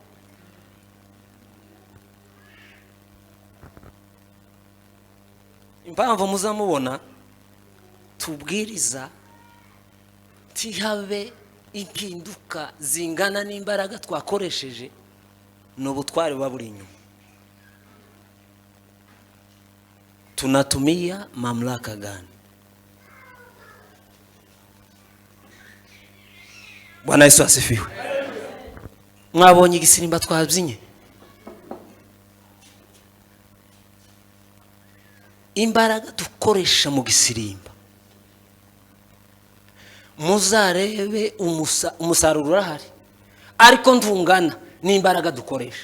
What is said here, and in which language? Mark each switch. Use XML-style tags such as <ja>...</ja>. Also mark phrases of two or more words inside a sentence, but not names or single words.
<rw>Impamvu muzamubona tubwiriza tihabe impinduka zingana n'imbaraga twakoresheje n'ubutware baburi inyuma.</rw> <sw>Tunatumia mamlaka gani? Bwana Yesu asifiwe.</sw> <rw>Mwabonye igisirimba twabyinnye? Imbaraga dukoresha mu gisirimba muzarebe umusaruro urahari, ariko ndungana n'imbaraga dukoresha.</rw>